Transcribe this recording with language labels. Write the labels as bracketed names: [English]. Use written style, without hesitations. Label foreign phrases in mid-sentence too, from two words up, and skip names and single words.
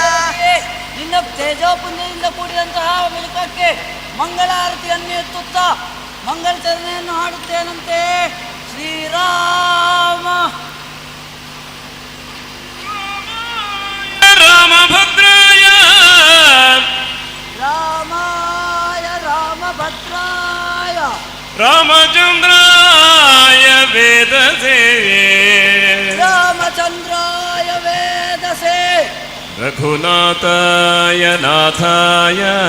[Kannada] ನಿನ್ನ ತೇಜೋಪುಣ್ಯದಿಂದ ಕೂಡಿದಂತಹ ಮಿಲುಕಕ್ಕೆ ಮಂಗಳಾರತಿಯನ್ನು ಎತ್ತುತ್ತಾ ಮಂಗಳಚರಣೆಯನ್ನು ಹಾಡುತ್ತೇನಂತೆ. [Sanskrit] ಶ್ರೀರಾಮ ರಾಮಭದ್ರಾಯ ರಾಮಾಯ ರಾಮಭದ್ರಾಯ ರಾಮಚಂದ್ರಾಯ ವೇದಸೇ ರಾಮಚಂದ್ರಾಯ ವೇದಸೇ ರಘುನಾಥಾಯ ನಾಥಾಯ